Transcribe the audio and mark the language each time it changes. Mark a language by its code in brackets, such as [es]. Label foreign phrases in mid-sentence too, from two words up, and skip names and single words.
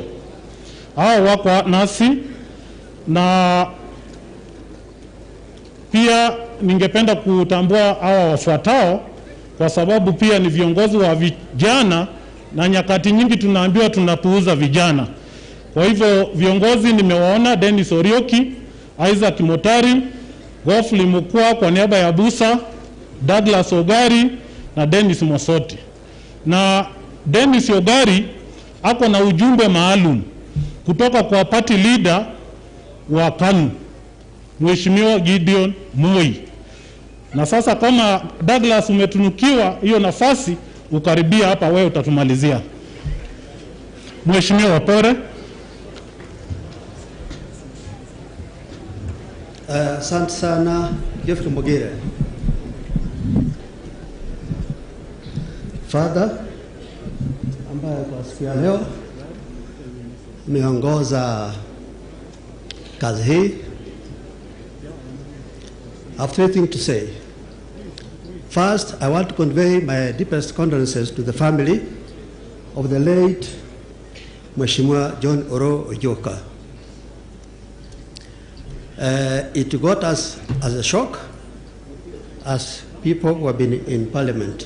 [sw] Hao wako nasi, na pia ningependa kutambua hawa wafuatao kwa sababu pia ni viongozi wa vijana, na nyakati nyingi tunaambiwa tunapuuza vijana. Kwa hivyo viongozi nimewaona: Dennis Orioki, Isaac Motari, Gofli Mukua kwa niaba ya Busa, Douglas Ogari na Dennis Mosoti. Na Dennis Ogari ako na ujumbe maalum kutoka kwa [en] party leader [sw] wa KANU, Mheshimiwa Gideon Moi. Na sasa kama Douglas umetunukiwa hiyo nafasi, ukaribia hapa, wewe utatumalizia. Mheshimiwa Opore. Asante sana Geoffrey Mogire. Father, ambaye kwa siku ya leo umeongoza kazi hii, [en] I have three things to say. First, I want to convey my deepest condolences to the family of the late Mheshimiwa John Oro Oyoka. It got us as a shock as people who have been in parliament.